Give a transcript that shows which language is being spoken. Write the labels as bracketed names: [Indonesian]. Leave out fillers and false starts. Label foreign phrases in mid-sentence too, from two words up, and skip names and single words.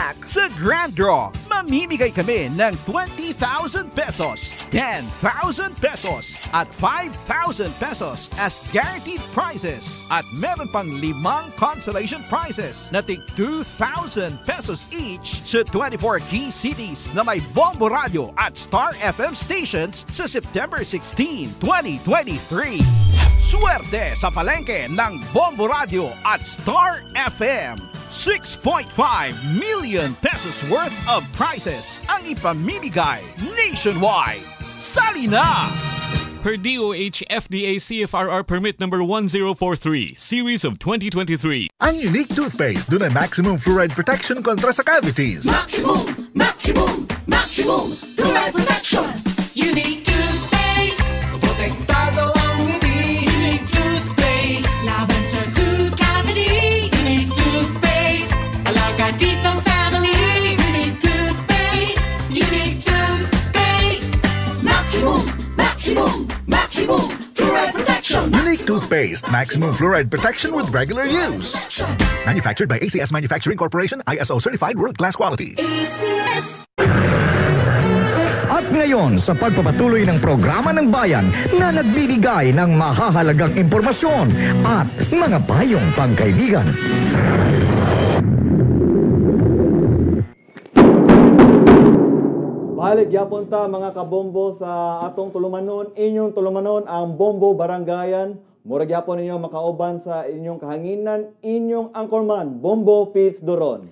[Filipino] Sa Grand Draw, mamimigay kami ng 20,000 pesos, 10,000 pesos, at 5,000 pesos [English] as guaranteed prizes. [Filipino] At meron pang 5 [English] consolation prizes [Filipino] na tig 2,000 pesos each sa 24 key cities na may Bombo Radio at Star FM stations sa September 16, 2023. Swerte sa palengke ng Bombo Radio at Star FM. [English] 6.5 million pesos worth of prizes [Filipino] ang ipamimigay [English] nationwide. [Filipino] Sali na! [English] Per DOH FDA CFRR Permit number 1043, Series of 2023. [Filipino] Ang Unique Toothpaste doon ay [English] maximum fluoride protection [Filipino] kontra sa cavities. [English] Maximum fluoride protection. [Filipino] Unique Toothpaste. Protektado ang ngiti. Unique Toothpaste. Laban sa [English] tooth cavities. [Filipino] Unique Toothpaste. Alaga teeth ng family. Unique Toothpaste. Unique Toothpaste. [English] Maximum fluoride protection. Unique Toothpaste, maximum fluoride protection with regular use. Manufactured by ACS Manufacturing Corporation, ISO certified world-class quality. ACS. [Filipino] At ngayon, sa pagpapatuloy ng programa ng bayan na nagbibigay ng mahahalagang impormasyon at mga payong pangkaibigan. [Cebuano] Balik yapon ta mga kabombo sa atong tulumanon, inyong tulumanon ang Bombo Barangayan. Murag yapon ninyo makauban sa inyong kahanginan, inyong anchorman, Bombo Fitz Doron.